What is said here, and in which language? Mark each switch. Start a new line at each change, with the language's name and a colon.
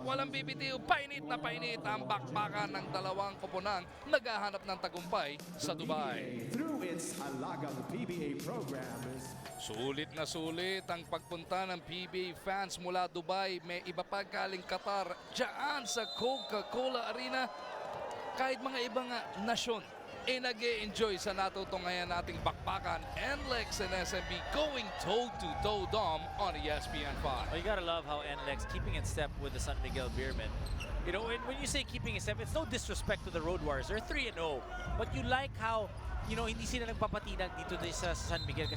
Filipino: Walang bibitiw, painit na painit ang bakbakan ng dalawang koponang naghahanap ng tagumpay sa Dubai. Through its halagang PBA program is Sulit na sulit ang pagpunta ng PBA fans mula Dubai. May iba pa galing Qatar dyan sa Coca-Cola Arena. Kahit mga ibang nasyon nag-e-enjoy sa natutungayan nating bakbakan.
English: NLEX and SMB going toe-to-toe Dom on ESPN5. Well, you gotta love how NLEX keeping in step with the San Miguel Beermen. You know, when you say keeping in step, it's no disrespect to the Road Warriors. They're 3-0. But you like how, you know,
Filipino: hindi sila nagpapatinag dito sa
English: San Miguel.